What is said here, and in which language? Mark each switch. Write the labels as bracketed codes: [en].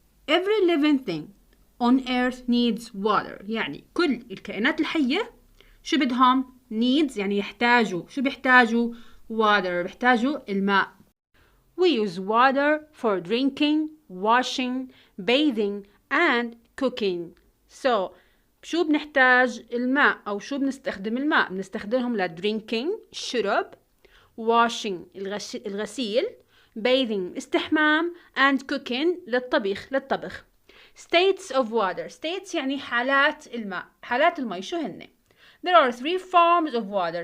[en] Every living thing on earth needs water. [ar] يعني كل الكائنات الحية شو بدهم؟ [en] needs [ar] يعني يحتاجوا. شو بيحتاجوا؟ [en] water [ar] بيحتاجوا الماء. [en] We use water for drinking, washing, bathing and cooking. So [ar] شو بنحتاج الماء أو شو بنستخدم الماء؟ بنستخدمهم لدرينكينج الشرب، [en] washing [ar] الغسيل، [en] bathing [ar] استحمام [en] and cooking [ar] للطبخ. [en] States of water. States [ar] يعني حالات الماء. حالات الماء شو هن؟ [en] There are 3 forms of water.